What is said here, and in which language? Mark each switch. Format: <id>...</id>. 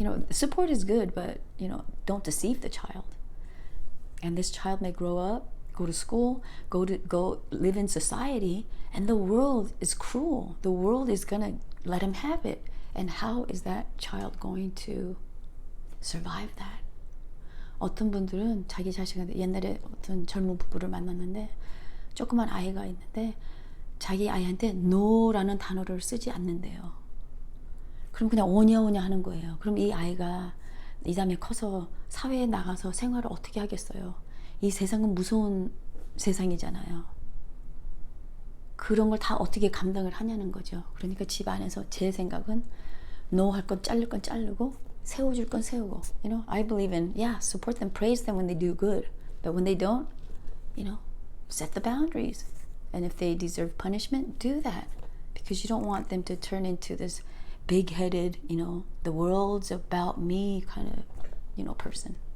<en>Support is good, but don't deceive the child. And this child may grow up, go to school, go live in society, and the world is cruel. The world is gonna let him have it. And how is that child going to survive that?</en> <ko>어떤 분들은 자기 자식한테, 옛날에 어떤 젊은 부부를 만났는데 조그만 아이가 있는데 자기 아이한테 no라는 단어를 쓰지 않는데요. 그럼 그냥 오냐오냐 하는 거예요. 그럼 이 아이가 이 다음에 커서 사회에 나가서 생활을 어떻게 하겠어요? 이 세상은 무서운 세상이잖아요. 그런 걸 다 어떻게 감당을 하냐는 거죠. 그러니까 집 안에서 제 생각은 no 할 건 자를 건 자르고 세워줄 건 세우고.</ko> <en>I believe in, support them, praise them when they do good. But when they don't, set the boundaries. And if they deserve punishment, do that. Because you don't want them to turn into this big-headed, the world's about me kind of, person.</en>